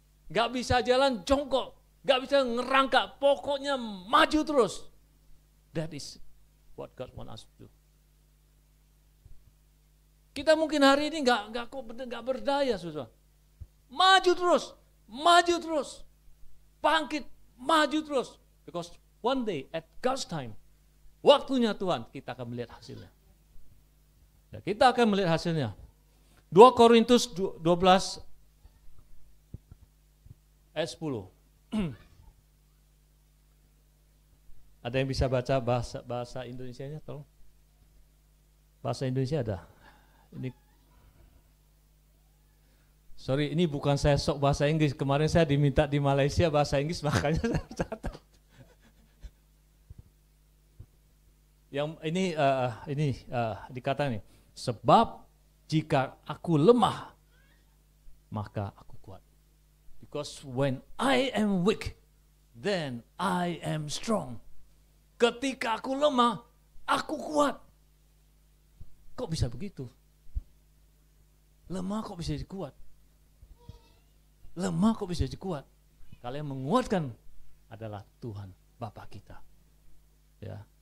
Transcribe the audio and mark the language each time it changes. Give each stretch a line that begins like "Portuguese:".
Indonesian: Nggak bisa jalan jongkok, nggak bisa ngerangkak, pokoknya maju terus.
English: That is what God want us to do.
Indonesian: Kita mungkin hari ini nggak berdaya, saudara. Maju terus, bangkit, maju terus.
English: Because one day at God's time,
Indonesian: waktunya Tuhan, kita akan melihat hasilnya. Ya, kita akan melihat hasilnya. 2 Korintus 12 ayat 10. Ada yang bisa baca bahasa Indonesianya, tolong? Bahasa Indonesia ada. Ini bukan saya sok bahasa Inggris. Kemarin saya diminta di Malaysia bahasa Inggris, makanya saya catat. Yang ini dikatakan nih, sebab jika aku lemah, maka aku kuat.
English: Because when I am weak, then I am strong.
Indonesian: Ketika aku lemah, aku kuat. Kok bisa begitu? Lemah kok bisa jadi kuat? Lemah kok bisa jadi kuat? Kalau yang menguatkan adalah Tuhan Bapa kita. Ya.